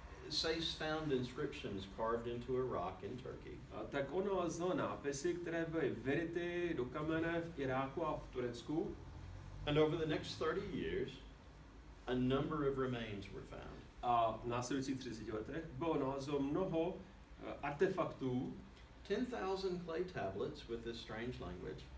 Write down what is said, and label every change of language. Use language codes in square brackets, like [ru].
[en] Sayce found inscriptions carved into a rock in Turkey. [cs] Tak on nalezl nápisy, které byly vyryty do kamene v Iráku a v Turecku. [en] And over the next 30 years, a number of remains were found. [cs] A v následujících 30 letech bylo nalezeno mnoho artefaktů. [en] 10,000 clay tablets with this strange language.